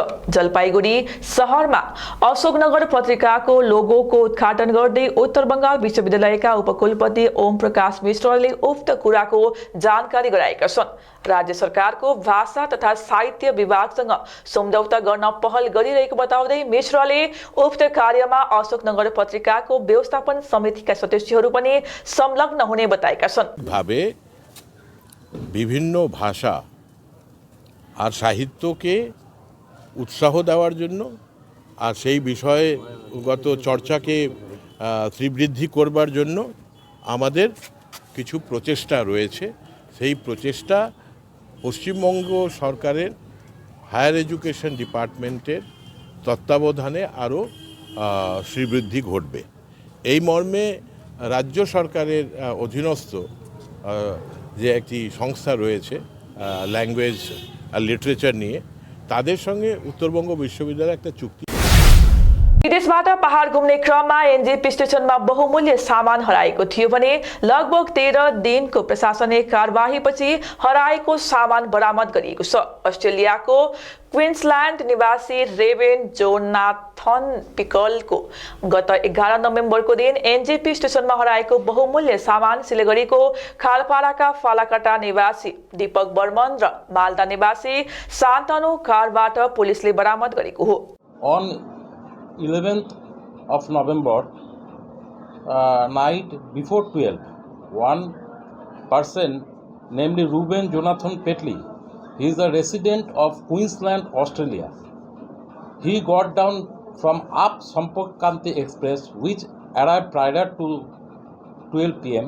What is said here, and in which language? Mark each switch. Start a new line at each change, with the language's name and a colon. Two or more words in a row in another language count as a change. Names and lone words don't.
Nepali: जलपाइगुडी शहरमा अशोकनगर पत्रिकाको लोगोको उद्घाटन गर्दै उत्तर बंगाल विश्वविद्यालयका उपकुलपति ओम प्रकाश मिश्रले उक्त कुराको जानकारी गराएका छन्। राज्य सरकारको भाषा तथा साहित्य विभागसँग सम्झौता गर्न पहल गरिरहेको बताउँदै मिश्रले उक्त कार्यमा अशोकनगर पत्रिकाको व्यवस्थापन समितिका सदस्यहरू पनि संलग्न हुने बताएका छन्।
Bangla: বিভিন্ন ভাষা আর সাহিত্যকে উৎসাহ দেওয়ার জন্য আর সেই বিষয়গত চর্চাকে তীব্রবৃদ্ধি করবার জন্য আমাদের কিছু প্রচেষ্টা রয়েছে। সেই প্রচেষ্টা পশ্চিমবঙ্গ সরকারের
English: higher education department
Bangla: তত্ত্বাবধানে আরও শ্রীবৃদ্ধি ঘটবে। এই মর্মে রাজ্য সরকারের অধীনস্থ যে একটি সংস্থা রয়েছে ল্যাঙ্গুয়েজ আর লিটারেচার নিয়ে, তাদের সঙ্গে উত্তরবঙ্গ বিশ্ববিদ্যালয় একটা চুক্তি।
Nepali: विदेशबाट पहाड घुम्ने क्रममा एनजेपी स्टेशनमा बहुमूल्य सामान हराएको थियो भने लगभग 13 दिनको प्रशासनिक कारबाहीपछि हराएको सामान बरामद गरिएको छ। अस्ट्रेलियाको क्वीन्सल्यान्ड निवासी रेवेन जोनाथन पिकलको गत 11 नोभेम्बरको दिन एनजेपी स्टेशनमा हराएको बहुमूल्य सामान सिलगढीको खालपाडाका फालाकाटा निवासी दीपक बर्मन र मालदा निवासी शान्तनु कारबाट पुलिसले बरामद गरेको हो।
English: 11th of November night before 12, one person, namely Ruben Jonathan Petley, he is a resident of Queensland, Australia. He got down from up Sampak Kanti Express, which arrived prior to 12 p.m.